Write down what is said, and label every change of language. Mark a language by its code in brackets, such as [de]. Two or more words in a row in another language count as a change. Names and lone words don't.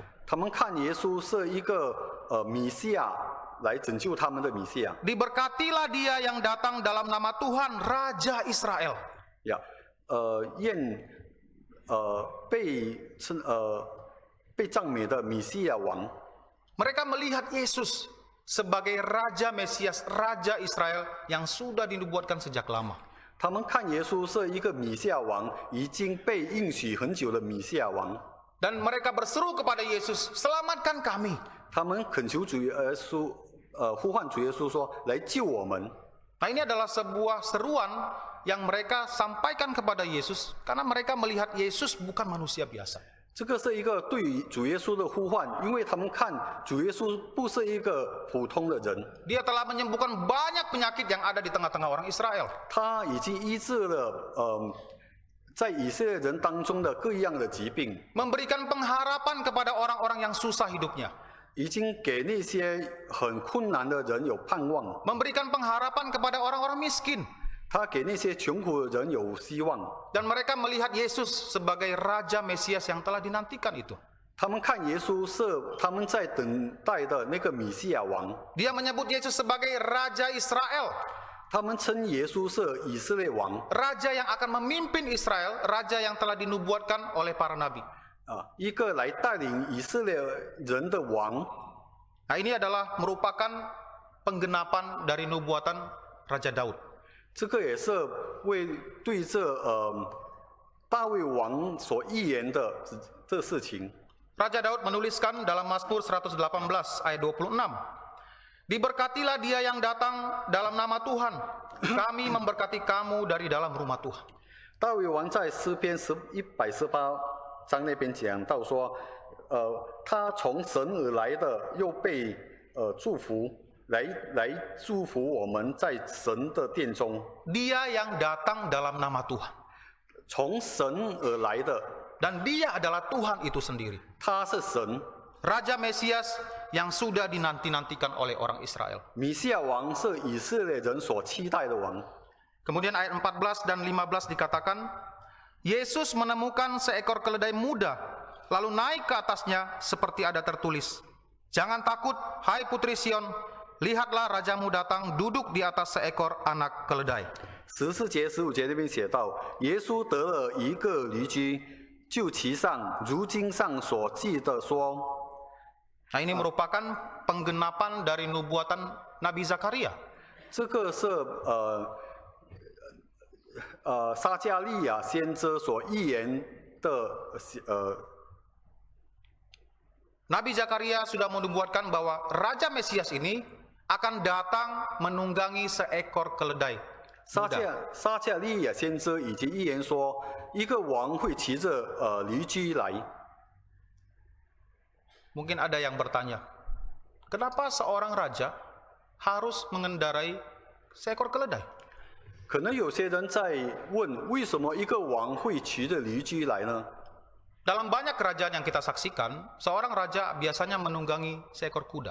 [zh] 他们看耶稣是一个弥赛亚来拯救他们的弥赛亚。 [id] Diberkatilah dia yang datang dalam nama Tuhan, Raja Israel. [zh] 呀，愿被赞美的弥赛亚王。 [id] Mereka melihat Yesus sebagai Raja Mesias, Raja Israel yang sudah dinubuatkan sejak lama. [zh] 他们看耶稣是一个弥赛亚王，已经被应许很久的弥赛亚王。 [id] Dan mereka berseru kepada Yesus, selamatkan kami. [zh] 他们恳求主耶稣，呼唤主耶稣说：“来救我们。” [id] Nah, ini adalah sebuah seruan yang mereka sampaikan kepada Yesus karena mereka melihat Yesus bukan manusia biasa. [zh] 这个是一个对于主耶稣的呼唤，因为他们看主耶稣不是一个普通的人， [id] Dia telah menyembuhkan banyak penyakit yang ada di tengah-tengah orang Israel. [zh] 他已经医治了在以色列人当中的各样的疾病， [id] Memberikan pengharapan kepada orang-orang yang susah hidupnya. [zh] 已经给那些很困难的人有盼望， [id] Memberikan pengharapan kepada orang-orang miskin. [zh] 他给那些穷苦的人有希望。 [id] Dan mereka melihat Yesus sebagai Raja Mesias yang telah dinantikan itu. [zh] 他们看耶稣是他们在等待的那个弥赛亚王， [id] Dia menyebut Yesus sebagai Raja Israel. [zh] 他们称耶稣是以色列王 [id] Raja yang akan memimpin Israel, Raja yang telah dinubuatkan oleh para nabi. [zh] 啊，一个来带领以色列人的王。 [id] Nah, ini adalah merupakan penggenapan dari nubuatan Raja Daud. [zh] 这个也是对这大卫王所预言的这事情。 [id] Raja Daud menuliskan dalam Mazmur 118 ayat 26. Diberkatilah dia yang datang dalam nama Tuhan. Kami memberkati kamu dari dalam rumah Tuhan. [zh] 大卫王在诗篇118章那边讲到说，他从神而来的，又被祝福，来祝福我们在神的殿中。 [id] Dia yang datang dalam nama Tuhan. [zh] 从神而来的， [id] Dan dia adalah Tuhan itu sendiri. [zh] 他是神。 [id] Raja Mesias yang sudah dinanti-nantikan oleh orang Israel. [zh] 弥赛亚王是以色列人所期待的王。 [id] Kemudian ayat 14 dan 15 dikatakan, Yesus menemukan seekor keledai muda, lalu naik ke atasnya seperti ada tertulis, Jangan takut, hai putri Sion, lihatlah rajamu datang duduk di atas seekor anak keledai. [zh] 14 节、15节那边写到，耶稣得了一个驴驹，就骑上，如经上所记的说。 [id] Nah, ini merupakan penggenapan dari nubuatan Nabi Zakaria. [zh] 这个是撒加利亚先知所预言的 [id] Nabi Zakaria sudah menubuatkan bahwa Raja Mesias ini akan datang menunggangi seekor keledai. [zh] 撒加利亚先知以及预言说，一个王会骑着驴驹来。 [id] Mungkin ada yang bertanya, kenapa seorang raja harus mengendarai seekor keledai? [zh] 可能有些人在问，为什么一个王会骑着驴驹来呢？ [id] Dalam banyak kerajaan yang kita saksikan, seorang raja biasanya menunggangi seekor kuda.